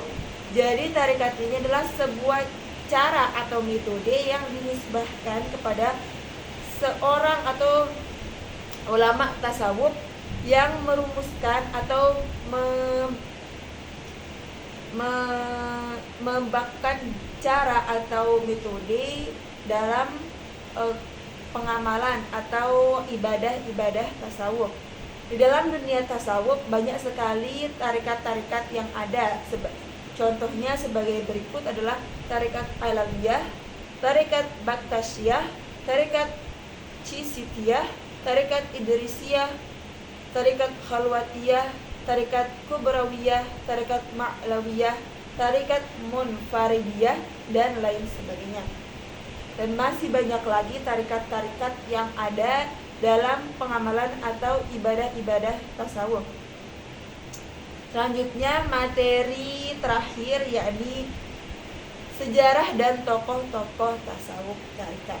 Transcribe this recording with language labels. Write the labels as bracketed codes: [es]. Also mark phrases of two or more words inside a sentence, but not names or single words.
[id] Jadi tarikat ini adalah sebuah cara atau metode yang dinisbahkan kepada seorang atau ulama tasawuf yang merumuskan atau membakukan cara atau metode dalam pengamalan atau ibadah-ibadah tasawuf. Di dalam dunia tasawuf banyak sekali tarikat-tarikat yang ada. Contohnya sebagai berikut adalah tarikat Alawiyah, tarikat Baktasyiyah, tarikat Cisitiyah, tarikat Idrisiyah, tarikat Khalwatiyah, tarikat Kubrawiyah, tarikat Ma'lawiyah, tarikat Munfaridiyah, dan lain sebagainya. Dan masih banyak lagi tarikat-tarikat yang ada dalam pengamalan atau ibadah-ibadah tasawuf. Selanjutnya materi terakhir, yakni sejarah dan tokoh-tokoh tasawuf tarikat.